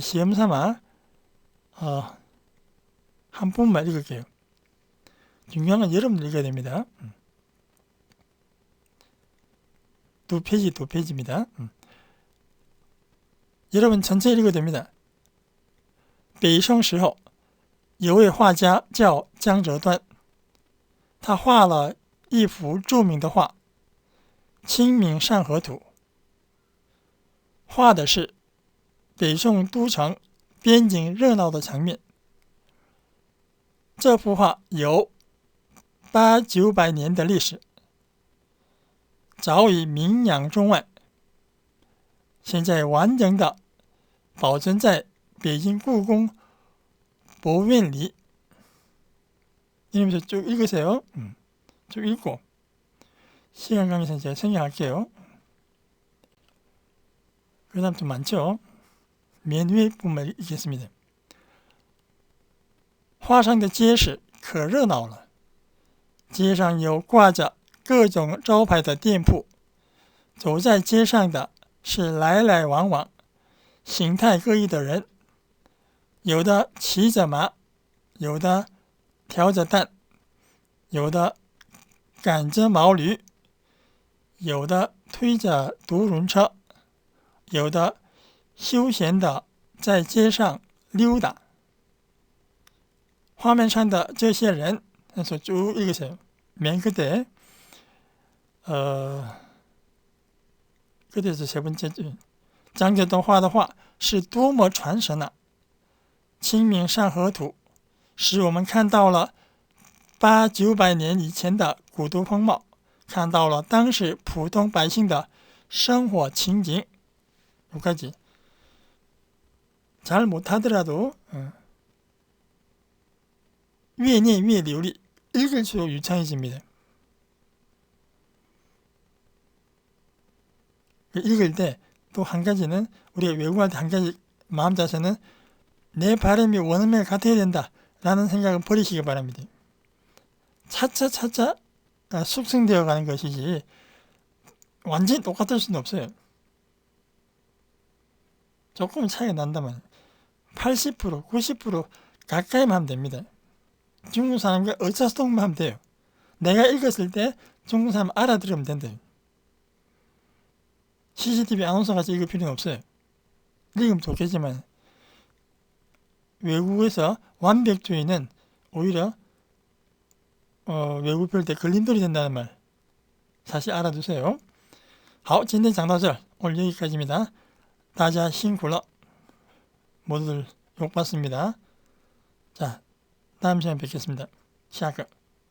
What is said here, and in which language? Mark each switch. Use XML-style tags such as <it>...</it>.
<ko>시험 삼아 한 분만 읽을게요. 중요한 건 여러분들 읽어야 됩니다. 2페이지입니다. 여러분 전체 읽어도 됩니다.</ko> <zh>北宋时候有位画家叫江择端，他画了一幅著名的画《清明上河图》，画的是北宋都城边境热闹的场面。这幅画有800、900年的历史，早已名扬中外，现在完整的保存在北京故宫博物院里。</zh> <ko>이러면서 쭉 읽으세요. 쭉 읽고 시간 관계상 제가 생략할게요. 그 다음 좀 많죠? 맨 위에 부분만 읽겠습니다.</ko> <zh>画上的街市可热闹了，街上有挂着各种招牌的店铺，走在街上的是来来往往、形态各异的人，有的骑着马，有的挑着担，有的赶着毛驴，有的推着独轮车，有的休闲的在街上溜达。画面上的这些人，</zh> <ko>그래서 쭉 읽으세요. 맨 끝에 끝에서 세 번째 줄</ko> <zh>张择端画的画是多么传神啊！清明上河图使我们看到了800、900年以前的古都风貌，看到了当时普通百姓的生活情景。</zh> <ko>여기까지 잘 못하더라도</ko> <zh>越念越流利，</zh> <ko>읽을수록 유창해집니다. 읽을 때 또 한 가지는 우리가 외국할 때 한 가지 마음 자세는 내 발음이 원어민과 같아야 된다 라는 생각은 버리시기 바랍니다. 차차 숙성되어 가는 것이지 완전히 똑같을 수는 없어요. 조금 차이가 난다면 80%, 90% 가까이만 하면 됩니다. 중국 사람과 의사소통만 하면 돼요. 내가 읽었을 때 중국 사람 알아들으면 된대요. CCTV 아나운서같이 읽을 필요는 없어요. 읽으면 좋겠지만 외국에서 완벽주의는 오히려 외국 별 때 걸림돌이 된다는 말 사실 알아두세요.</ko> <zh>好，今天讲到这儿，</zh> <ko>오늘 여기까지입니다.</ko> <zh>大家辛苦了.</zh> <ko>모두들 욕받습니다. 자, 다음 시간에 뵙겠습니다.</ko> <zh>下个</zh>